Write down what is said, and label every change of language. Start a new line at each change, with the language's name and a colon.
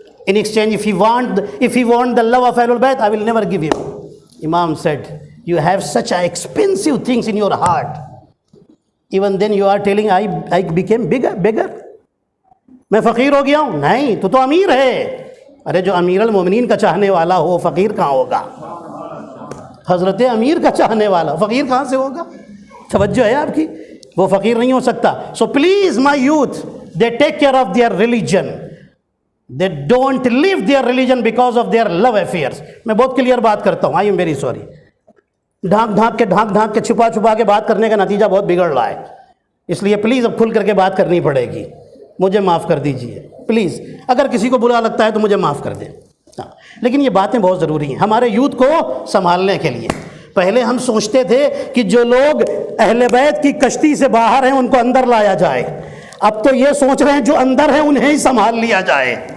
English: In exchange, if he want the love of Ahlul Bayt, I will never give him. Imam said, you have such expensive things in your heart. Even then you are telling I became beggar.
Urdu: میں فقیر ہو گیا ہوں؟ نہیں، تو امیر ہے۔ ارے جو امیر المومنین کا چاہنے والا ہو فقیر کہاں ہوگا؟ حضرت امیر کا چاہنے والا فقیر کہاں سے ہوگا؟ توجہ ہے آپ کی؟ وہ فقیر نہیں ہو سکتا۔
English: So please my youth, they take care of their religion. They don't live their religion because of their love affairs.
Urdu: میں بہت کلیئر بات کرتا ہوں،
English: I am very sorry.
Urdu: ڈھانک کے چھپا کے بات کرنے کا نتیجہ بہت بگڑ رہا ہے، اس لیے پلیز اب کھل کر کے بات کرنی پڑے گی۔ مجھے معاف کر دیجئے پلیز، اگر کسی کو برا لگتا ہے تو مجھے معاف کر دیں، لیکن یہ باتیں بہت ضروری ہیں ہمارے یوتھ کو سنبھالنے کے لیے۔ پہلے ہم سوچتے تھے کہ جو لوگ اہل بیت کی کشتی سے باہر ہیں ان کو اندر لایا جائے، اب تو یہ سوچ رہے ہیں جو اندر ہیں انہیں ہی سنبھال لیا جائے،